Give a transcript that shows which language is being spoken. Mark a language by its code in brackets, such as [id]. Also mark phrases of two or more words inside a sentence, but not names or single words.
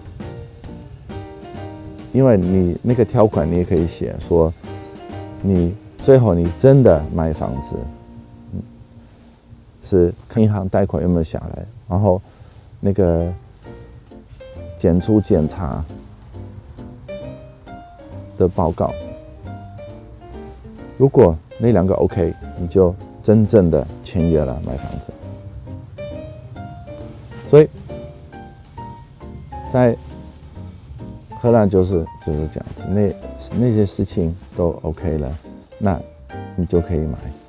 [zh] 因為你那個條款你也可以寫說，你最後你真的買房子，是銀行貸款有沒有下來，然後那個建築檢查的報告，如果那2個 OK，你就真正的簽約了買房子。所以在荷蘭就是這樣子，那些事情都 OK 了，那你就可以買。